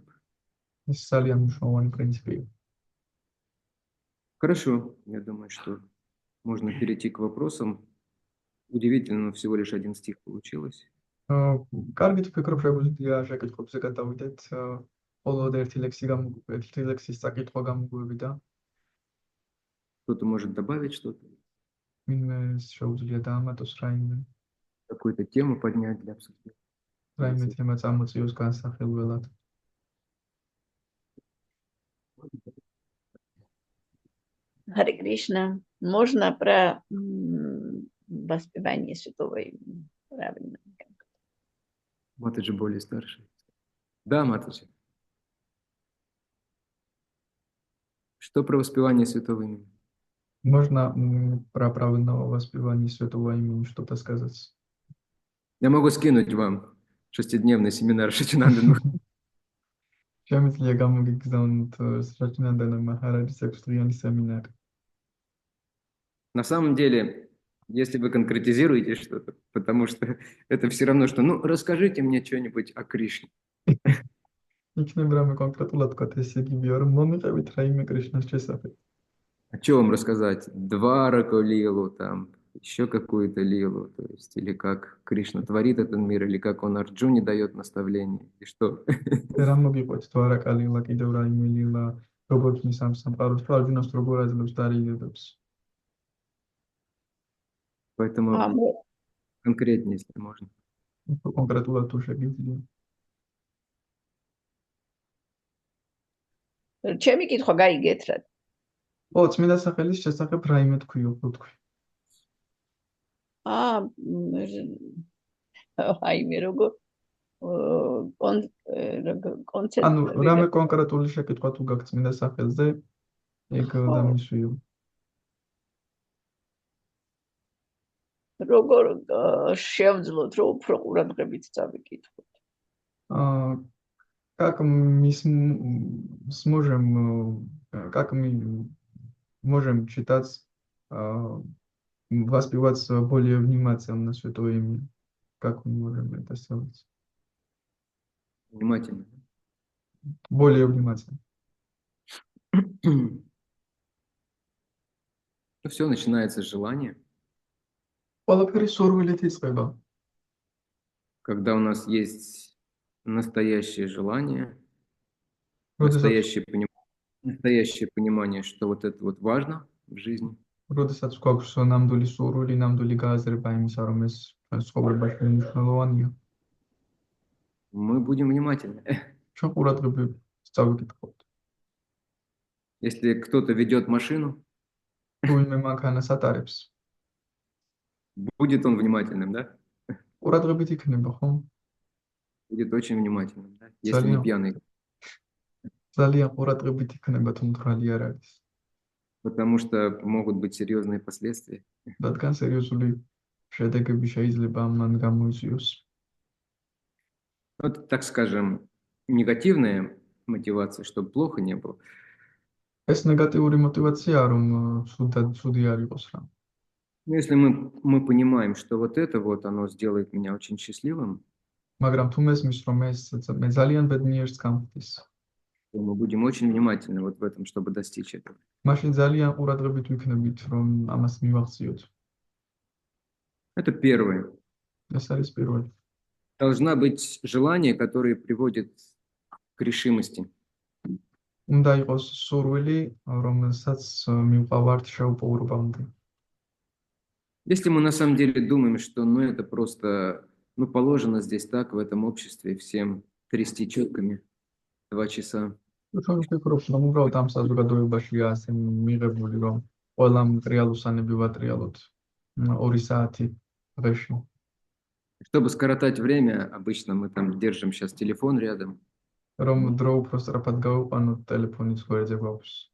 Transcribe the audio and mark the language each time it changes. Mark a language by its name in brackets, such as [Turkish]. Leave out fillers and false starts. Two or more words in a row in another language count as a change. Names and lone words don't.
[Georgian] ეს ძალიან მნიშვნელოვანი პრინციპია. [Russian] Хорошо, я думаю, что можно перейти к вопросам. Удивительно, но всего лишь 1 стих получилось. [Georgian] კარგით ვფიქრობ, შეგვიძლია შეკითხვებზე გადავიდეთ. მხოლოდ ერთი ლექსის წაკითხვა გამოგვივიდა. [Russian] Кто-то может добавить что-то, [Georgian] ვინმე შეუძლია დაამატოს რაიმე [Russian] какую-то тему поднять для обсуждения. [Georgian] თემა წამოწიოს განსახილველად. [Russian] Харе Кришна. Можно про воспевание святого имени? Правильно. Матаджи более старший. Да, Матаджи. Что про воспевание святого имени? Можно про правильного воспевания святого имени что-то сказать? Я могу скинуть вам 6-дневный семинар Шачинандана. [Georgian] შემიძლია გამოგიგზავნოთ სრაჩინანდანა მაჰараჯის 6-დღიანი სემინარი. [Russian] На самом деле, если вы конкретизируете что-то, потому что это все равно, что, ну, расскажите мне что-нибудь о Кришне. [Georgian] იქნება რამე კონკრეტულად თქვა, ესე იგივეა, რომ მომიყევით რაიმე კრიშნას შესახებ. [Russian] О чем рассказать? Двараку лилу, там, еще какую-то лилу, то есть, или как Кришна творит этот мир, или как он Арджуне дает наставление, и что? [Georgian] რა მოგიყვეთ დვარაკა ლილა, კიდევ რაიმე ლილა, როგორც მის ამ სამყაროს თუ არჯუნას როგორ აძლევს დარიგებებს. [Russian] Поэтому конкретнее, если можно. [Georgian] კონკრეტულად თუ შეგიძლია. ჩემი კითხვა გაიგეთ რა. ო, წმინდა სახელის შესახებ რაიმე თქვიო, ხო თქვი. აი მე როგორ კონცეპტი. ანუ რამე კონკრეტული შეკითხვა თუ გაქვს წმინდა სახელზე, ეგ დამისვიო. როგორ შევძლოთ, რომ უფრო ყურადღებით წავიკითხოთ? [Russian] Как мы можем читать, воспевать более внимательно на Святое Имя? Как мы можем это сделать? Внимательно. Более внимательно. Все начинается с желания. Когда у нас есть настоящее желание, настоящее понимание, что вот это вот важно в жизни. [Georgian] როდესაც გვაქვს ნამდვილი სურვილი, ნამდვილი გააზრება იმისა, რომ ეს ცხოვრებაში მნიშვნელოვანია. [Russian] Мы будем внимательны. [Georgian] ჩვენ ყურადღებით წავიკითხოთ. [Russian] Если кто-то ведет машину, [Georgian] ვინმე მანქანას ატარებს, [Russian] будет он внимательным, да? [Georgian] ყურადღებით იქნება, ხო? [Russian] Будет очень внимательным, да? Если не пьяный. [Georgian] ძალიან ყურადღებით იქნება, თუ მთვრალი არ არის. [Russian] Потому что могут быть серьезные последствия. [Georgian] რადგან სერიოზული შედეგები შეიძლება მან გამოიწვიოს. [Russian] Вот, так скажем, негативная мотивация, чтобы плохо не было. [Georgian] ეს ნეგატიური мотивация, რომ ცუდი არ იყოს რა. [Russian] Но если мы понимаем, что вот это вот, оно сделает меня очень счастливым, [Georgian] მაგრამ თუ მესმის, რომ ეს მე ძალიან ბედნიერს გამხდის, [Russian] то мы будем очень внимательны вот в этом, чтобы достичь этого. [Georgian] მაშინ ძალიან ყურადღებით ვიქნებით, რომ ამას მივახციოთ. [Russian] Это первое. [Georgian] ეს არის პირველი. [Russian] Должна быть желание, которое приводит к решимости. [Georgian] უნდა იყოს სურვილი, რომელსაც მივყავართ შეუპოვრობამდე. [Russian] Если мы на самом деле думаем, что ну это просто, ну положено здесь так, в этом обществе, всем трясти четками 2 часа. [Georgian] ჩვენ ვფიქრობთ, რომ უბრალოდ ამ საზოგადოებაშია ასე მიღებული, რომ ყველამ რეალურსანები ვატრიალოთ 2 საათი დღეში. [Russian] Чтобы скоротать время, обычно мы там держим сейчас телефон рядом. [Georgian] რომ დრო უფრო სწრაფად გავიყვანოთ, ტელეფონიც გვერდზე გვაქვს.